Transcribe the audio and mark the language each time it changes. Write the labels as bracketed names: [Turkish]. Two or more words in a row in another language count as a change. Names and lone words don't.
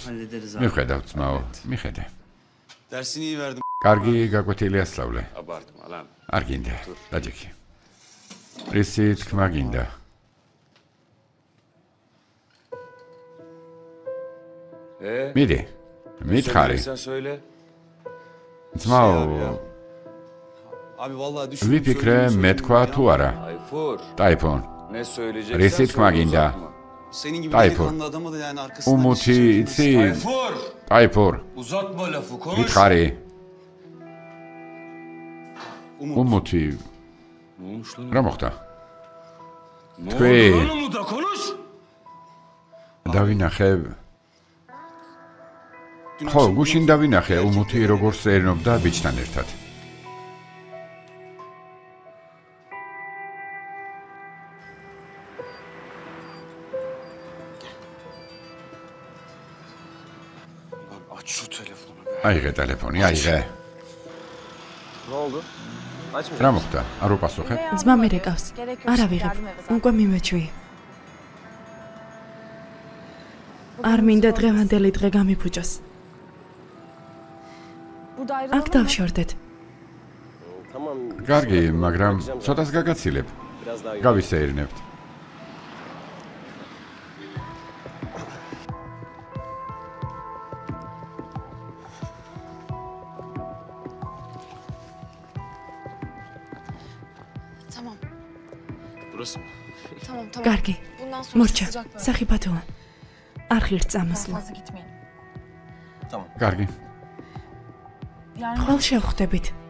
[Georgian] მიხედავ ძმაო, მიხედე. [Turkish] Dersini iyi verdim. [Georgian] კარგი გაკვეთილი ასწავლე. [Turkish] Abartma lan. [Georgian] არ გინდა, დაჯექი. რისი თქმა გინდა? მიდი, მითხარი. [Turkish] Sen söyle. [Georgian] ძმაო, [Turkish] Abi vallahi düşün. [Georgian] ვიფიქრე მე თქვა თუ არა. [Turkish] Tayfur. [Georgian] ტაიფონ. [Turkish] Ne söyleyeceksen [Georgian] რისი თქმა გინდა? [Turkish] Senin gibi Tayfur. delikanlı adamı da yani arkasından [Georgian] უმუთი იცი? [Turkish] Tayfur. [Georgian] ტაიფურ. [Turkish] Uzatma lafı konuş. [Georgian] მითხარი. უმუთი. რა მოხდა? თქვი. [Turkish] Umut'la konuş. [Georgian] დავინახე. ხო, გუშინ დავინახე უმუთი როგორ სერნობდა ბიჭთან ერთად. [Turkish] Aç şu telefonu. [Georgian] აიღე ტელეფონი, აიღე. [Turkish] Ne oldu? Açmayacak. [Georgian] რა მოხდა? არ უპასუხებ? ძმა მე რეკავს. არა ვიღებ. უკვე მიმეჩვი. არ მინდა დღევანდელი დღე გამიფუჭოს. აქ დავშორდეთ. [Turkish] Tamam. [Georgian] კარგი, მაგრამ ცოტას გაგაცილებ. [Turkish] Biraz daha [Georgian] გავისეირნებთ. [Turkish] Tamam. Burası mı? Tamam tamam. [Georgian] კარგი. [Turkish] Bundan sonra [Georgian] მორჩა, [Turkish] sıcak böyle. [Georgian] სახიფათოა. არ ღირს [Turkish] Daha [Georgian] წამოსვლა. [Turkish] fazla gitmeyin. Tamam. [Georgian] კარგი. [Turkish] Yani [Georgian] ხვალ შევხვდებით.